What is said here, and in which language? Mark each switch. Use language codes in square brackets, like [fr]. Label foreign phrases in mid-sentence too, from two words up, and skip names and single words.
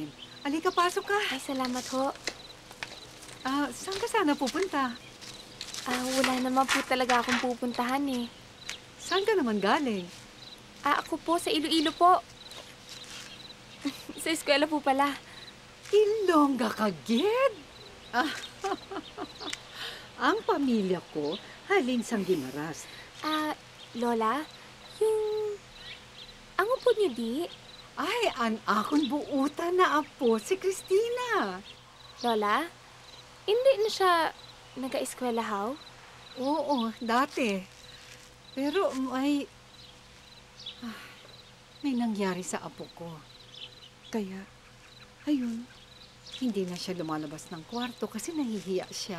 [tl] Alika, pasok ka. Ay, salamat ho. Saan ka sana pupunta? Wala naman po talaga akong pupuntahan eh. Saan ka naman galing? Ako po, sa Iloilo po. Sa eskwela po pala. Ilongga ka, Gid? [hil] Ang pamilya ko, halin sang Guimaras. [tl] Lola, ang upo niyo di? [hil] Ay, an akon buutan na apo, si Christina. [tl] Lola, hindi na siya nag-eskwela how? Oo, dati. Pero may nangyari sa apo ko. Kaya, ayun, hindi na siya lumalabas ng kwarto kasi nahihiya siya.